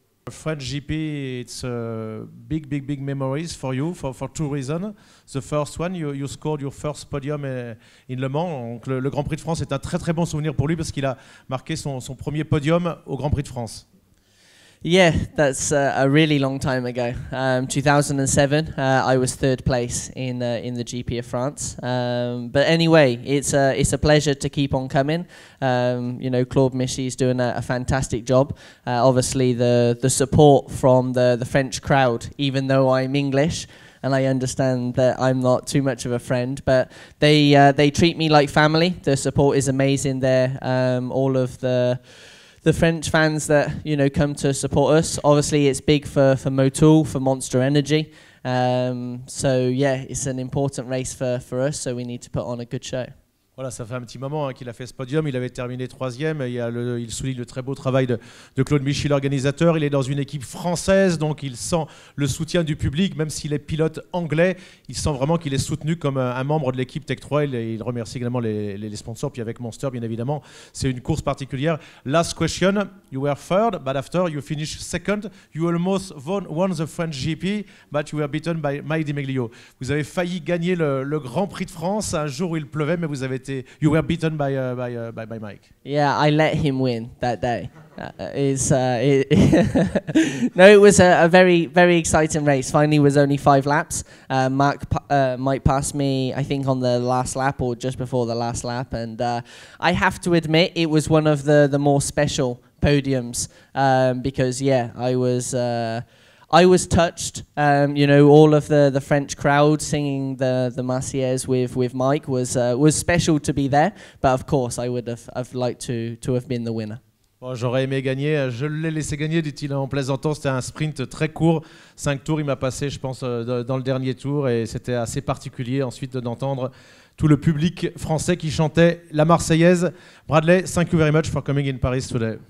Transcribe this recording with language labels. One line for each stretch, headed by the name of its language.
English: French GP, it's big memories for you for 2 reasons. The first one, you scored your first podium in Le Mans.
French: Donc le Grand Prix de France est un très bon souvenir pour lui parce qu'il a marqué son premier podium au Grand Prix de France.
English: Yeah, that's a really long time ago. 2007, I was 3rd place in the GP of France. But anyway, it's a pleasure to keep on coming. You know, Claude Michy is doing a fantastic job. Obviously, the support from the French crowd, even though I'm English, and I understand that I'm not too much of a friend, but they treat me like family. The support is amazing there. All of the French fans that, you know, come to support us. Obviously, it's big for Motul, for Monster Energy. So yeah, it's an important race for us, so we need to put on a good show.
French: Voilà, ça fait un petit moment qu'il a fait ce podium. Il avait terminé 3e. Il souligne le très beau travail de Claude Michy, l'organisateur. Il est dans une équipe française, donc il sent le soutien du public, même s'il est pilote anglais. Il sent vraiment qu'il est soutenu comme un membre de l'équipe Tech 3. Il remercie également les sponsors, puis avec Monster, bien évidemment. C'est une course particulière.
English: Last question. You were 3rd, but after you finished 2nd. You almost won the French GP, but you were beaten by Mike Di Meglio.
French: Vous avez failli gagner le Grand Prix de France un jour où il pleuvait, mais vous avez
English: you were beaten by Mike. Yeah, I let him win that day. No, it was a very exciting race. Finally, it was only 5 laps. Mike passed me, I think, on the last lap or just before the last lap, and I have to admit it was one of the more special podiums, because yeah, I was touched. You know, all of the French crowd singing the Marseillaise with Mike was special to be there. But of course, I would have liked to have been the winner.
French: Bon, j'aurais aimé gagner. Je l'ai laissé gagner, dit-il en plaisantant. C'était un sprint très court. 5 tours, il m'a passé, je pense, dans le dernier tour. Et c'était assez particulier ensuite d'entendre tout le public français qui chantait la Marseillaise.
English: Bradley, thank you very much for coming in Paris today.